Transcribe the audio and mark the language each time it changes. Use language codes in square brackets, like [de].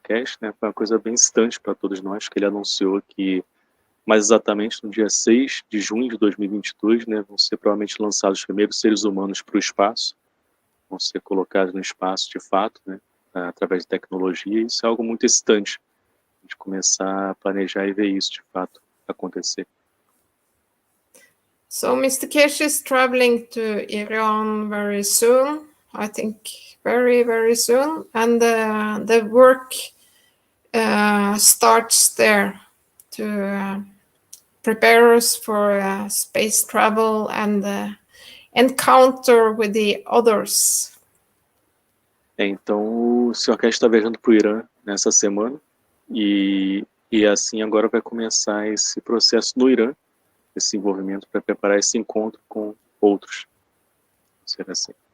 [pt] Kesh, né, foi uma coisa bem distante para todos nós, que ele anunciou que, mais exatamente no dia 6 de junho de 2022, né, vão ser provavelmente lançados os primeiros seres humanos para o espaço, vão ser colocados no espaço de fato, né, através de tecnologia, e isso é algo muito excitante, de começar a planejar e ver isso de fato acontecer. [en] So Mr. Kesh is traveling to Iran very soon, I think very, very soon, and the work starts there to prepare us for space travel and encounter with the others. [pt] Então o Sr. Kesh está viajando para o Irã nessa semana, e assim agora vai começar esse processo no Irã, esse envolvimento para preparar esse encontro com outros. Será assim.